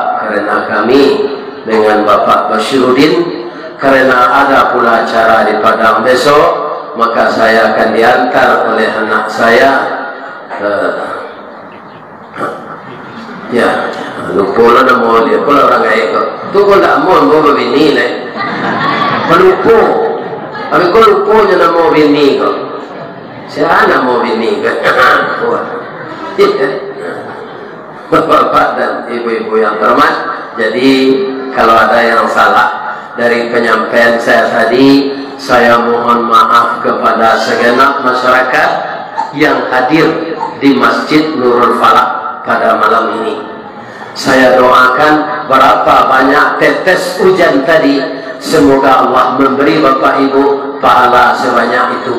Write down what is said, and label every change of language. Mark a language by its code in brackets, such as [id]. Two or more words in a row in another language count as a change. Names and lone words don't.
[id] Karena kami dengan Bapak Basyiruddin, karena ada pula acara di Padang besok, maka saya akan diantar oleh anak saya. Ya, lupa lah nama dia. [ms] Kalau orang kaya kau, tu kau tak mau bawa bini lah. Kau lupa, tapi kau lupa je nama bini kau. Siapa nama bini kau? [id] Bapak dan ibu-ibu yang terhormat. Jadi kalau ada yang salah dari penyampaian saya tadi, saya mohon maaf kepada segenap masyarakat yang hadir di Masjid Nurul Falak pada malam ini. Saya doakan berapa banyak tetes hujan tadi, semoga Allah memberi Bapak Ibu pahala sebanyak itu.